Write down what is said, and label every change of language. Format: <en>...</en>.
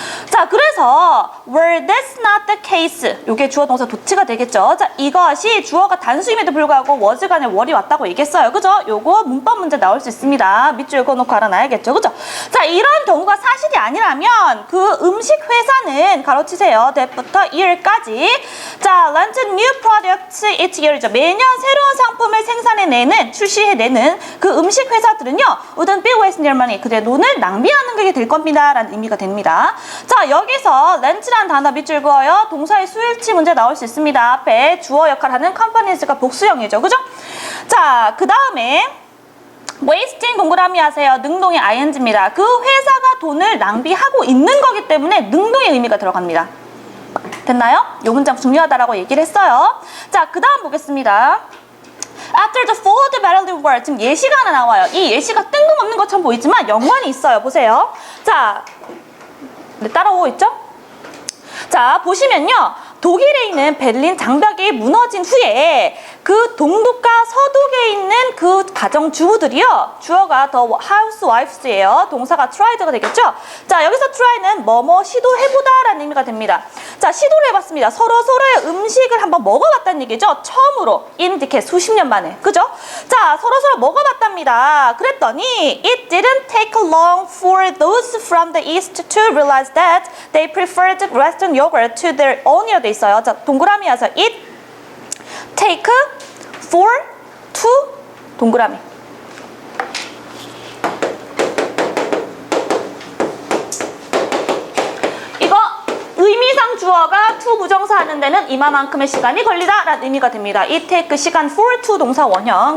<ko>자, 그래서</ko> <en>were this not the case,</en> <ko>요게 주어 동사 도치가 되겠죠. 자, 이것이 주어가 단수임에도 불구하고 was간에 were이 왔다고 얘기했어요. 그죠? 요거 문법 문제 나올 수 있습니다. 밑줄 그어놓고 알아놔야겠죠. 그죠? 자, 이런 경우가 사실이 아니라면 그 음식 회사는 가로치세요. that부터 year까지.</ko> <en>자, launch new products each year죠.</en> <ko>매년 새로운 상품을 생산해내는, 출시해내는 그 음식 회사들은요,</ko> <en>wouldn't be wasting their money.</en> <ko>그들의 돈을 낭비하는 게 될 겁니다. 라는 의미가 됩니다. 자, 여기서 렌츠라는 단어 밑줄 그어요. 동사의 수일치 문제 나올 수 있습니다. 앞에 주어 역할하는 companies가 복수형이죠. 그죠? 자, 그 다음에 wasting 동그라미 하세요. 능동의 ing입니다. 그 회사가 돈을 낭비하고 있는 거기 때문에 능동의 의미가 들어갑니다. 됐나요? 이 문장 중요하다라고 얘기를 했어요. 자, 그 다음 보겠습니다.</ko> <en>After the fall of the Berlin Wall,</en> <ko>지금 예시가 하나 나와요. 이 예시가 뜬금없는 것처럼 보이지만 연관이 있어요. 보세요. 자, 네, 따라오고 있죠? 자, 보시면요. 독일에 있는 베를린 장벽이 무너진 후에 그 동독과 서독에 있는 그 가정주부들이요. 주어가 the housewives예요. 동사가 tried가 되겠죠? 자, 여기서 try는 뭐뭐 시도해보다 라는 의미가 됩니다. 자, 시도를 해봤습니다. 서로의 음식을 한번 먹어봤다는 얘기죠. 처음으로 이렇게 수십 년 만에. 그죠? 자, 서로 먹어봤답니다. 그랬더니</ko> <en>it didn't take long for those from the east to realize that they preferred western yogurt to their own</en> <ko>돼 있어요. 자, 동그라미 와서</ko> <en>it take for to</en> <ko>동그라미. 이거 의미상 주어가 to 부정사 하는 데는 이마만큼의 시간이 걸리다 라는 의미가 됩니다.</ko> <en>it take</en> <ko>시간</ko> <en>for to</en> <ko>동사 원형.</ko>